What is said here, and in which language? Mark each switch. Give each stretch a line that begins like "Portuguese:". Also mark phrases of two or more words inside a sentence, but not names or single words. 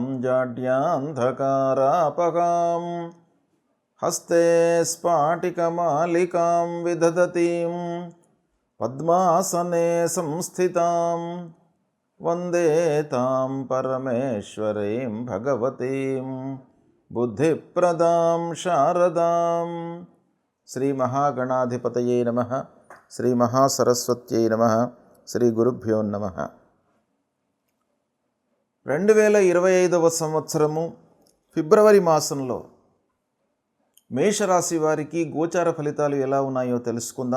Sanskrit: जाड्यान्धकारापहां हस्ते स्फाटिकमालिकां विदधतीं पद्मासने संस्थितां वन्दे तां परमेश्वरीं भगवतीं बुद्धिप्रदां शारदां। శ్రీ మహాగణాధిపతయే నమః. శ్రీ మహాసరస్వత్యై నమః. శ్రీ గురుభ్యో నమః.
Telugu: 2025 సంవత్సరము ఫిబ్రవరి మాసంలో మేషరాశి వారికి గోచార ఫలితాలు ఎలా ఉన్నాయో తెలుసుకుందాం.